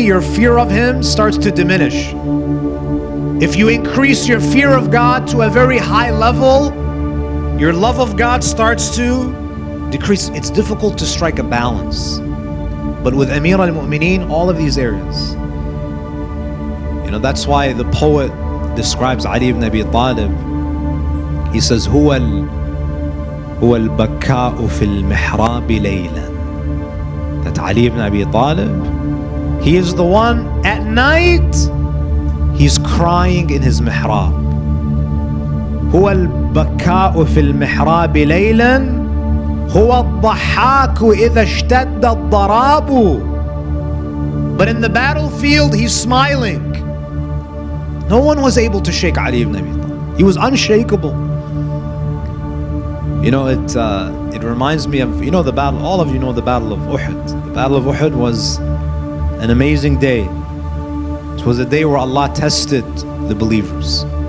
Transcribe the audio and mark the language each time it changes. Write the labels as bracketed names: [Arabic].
[English] Your fear of Him starts to diminish. If you increase your fear of God to a very high level, your love of God starts to decrease. It's difficult to strike a balance. But with Amir al-Mu'mineen, all of these areas, you know, that's why the poet describes Ali ibn Abi Talib. He says, [Arabic] هو البكاء في المحراب ليلا. [English] That Ali ibn Abi Talib, he is the one at night, he's crying in his mihrab. [Arabic] هو البكاء في المحراب ليلا هو الضحاك إذا اشتد الضراب. [English] But in the battlefield, he's smiling. No one was able to shake Ali ibn Abi Talib. He was unshakable. You know, it reminds me of, you know, the battle, all of you know the Battle of Uhud. The Battle of Uhud was an amazing day. It was a day where Allah tested the believers.